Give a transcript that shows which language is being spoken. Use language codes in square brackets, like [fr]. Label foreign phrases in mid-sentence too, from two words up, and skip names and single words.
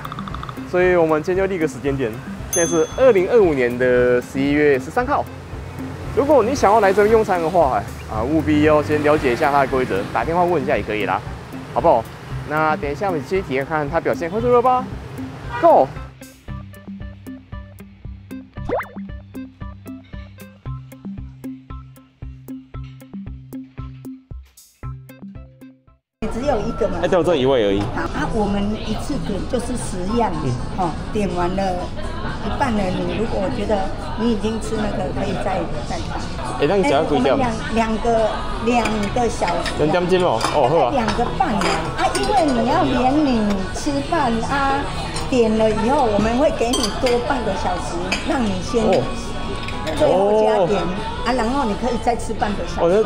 [zh] 所以我們今天就立個時間點，現在是2025年的11月13號。如果你想要來這邊用餐的話，務必要先了解一下它的規則，打電話問一下也可以啦，好不好？那等一下我們先體驗看它表現會如何吧。Go！只有一个嘛？对，我只有一位而已。好啊，我们一次点就是10样，点完了一半了，你如果觉得你已經吃那個，可以再看。那你只要幾點？兩個小時。2點鐘哦，好啊。2個半啊，因為你要連你吃飯啊，點了以後，我們會給你多半個小時，讓你先最後加點啊，然後你可以再吃半個小時。